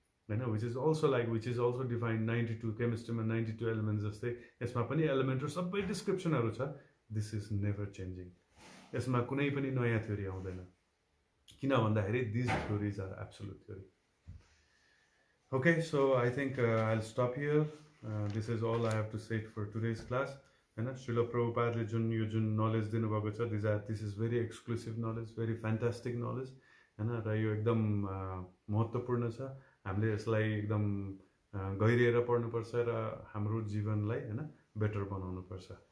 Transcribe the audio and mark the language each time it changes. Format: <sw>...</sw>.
<ne>हैन,</ne> <en>which is also defined 92 chemistry</en> <ne>मा 92 elements जस्तै यसमा पनि element र सबै descriptionहरु छ.</ne> <en>This is never changing.</en> <ne>यसमा कुनै पनि नयाँ theory आउँदैन, किन भन्दाखेरि</ne> <en>these theories are absolute theory. Okay, so I think I'll stop here. This is all I have to say for today's class.</en> <ne>हैन, श्रील प्रभुपादले जुन knowledge दिनुभएको छ,</ne> <en>this is very exclusive knowledge, very fantastic knowledge,</en> <ne>हैन, र यो एकदम महत्त्वपूर्ण छ. हामीले यसलाई एकदम गहिरिएर पढ्नुपर्छ र हाम्रो जीवनलाई हैन बेटर बनाउनुपर्छ.</ne>